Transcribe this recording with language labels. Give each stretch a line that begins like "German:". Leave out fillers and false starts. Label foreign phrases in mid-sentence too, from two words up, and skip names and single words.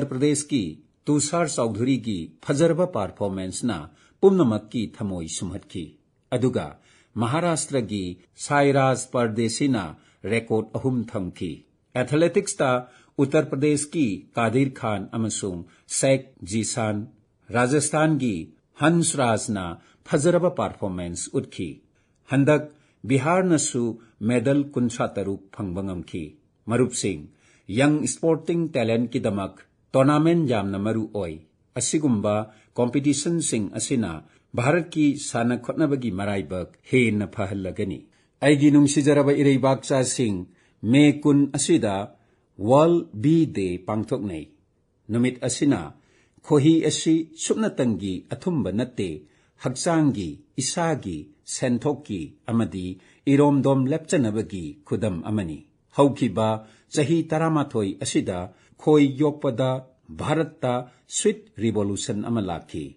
Manipuri: Pradesh ki Tushar Chaudhary gi fajarba performance na pumnamak ki thamoi sumhatkhi aduga Maharashtra gi Sairaj Pardesina record ahum thamki athletics ta Uttar Pradesh ki Kadir Khan amasung Sheikh Jisan Rajasthan gi Hansraj na fajarba performance utkhi handak Bihar nasu medal kunsa taruk phangbangamki marup sing
English: young sporting talent
Manipuri: ki damak tournament jamna maru oi asigumba competition sing asina Bharat ki sana khotnabagi maraibak he na phahallagani aigi nungsijaraba ireibakcha sing me kun asida World Bee Day pangthoknei numit asina khohi asi supnatangi athumba natte hakchangi isagi senthokki amadi iromdom lepchanabagi khudam amani haukiba chahi 13 asida khoi yokpada Bharatta
English: sweet revolution
Manipuri: amalaki